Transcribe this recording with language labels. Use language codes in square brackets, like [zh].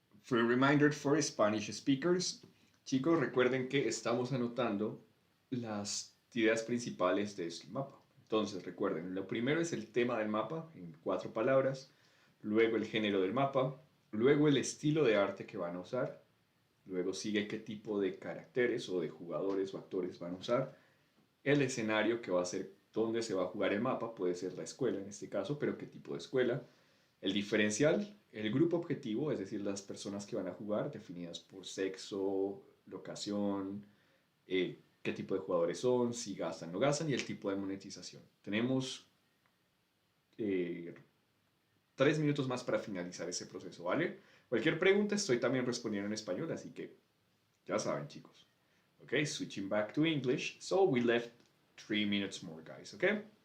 [en] Free reminder for Spanish speakers. [es] Chicos, recuerden que estamos anotando las ideas principales de este mapa. Entonces, recuerden, lo primero es el tema del mapa en 4 palabras, luego el género del mapa, luego el estilo de arte que van a usar, Luego sigue qué tipo de caracteres o de jugadores o actores van a usar. El escenario que va a ser dónde se va a jugar el mapa, puede ser la escuela en este caso, pero qué tipo de escuela. El diferencial, el grupo objetivo, es decir, las personas que van a jugar, definidas por sexo, locación, qué tipo de jugadores son, si gastan o no gastan, y el tipo de monetización. Tenemos eh, 3 minutos más para finalizar ese proceso, ¿vale? Cualquier pregunta estoy también respondiendo en español, así que ya saben, chicos. [en] Okay, switching back to English. So we left 3 minutes more, guys, okay?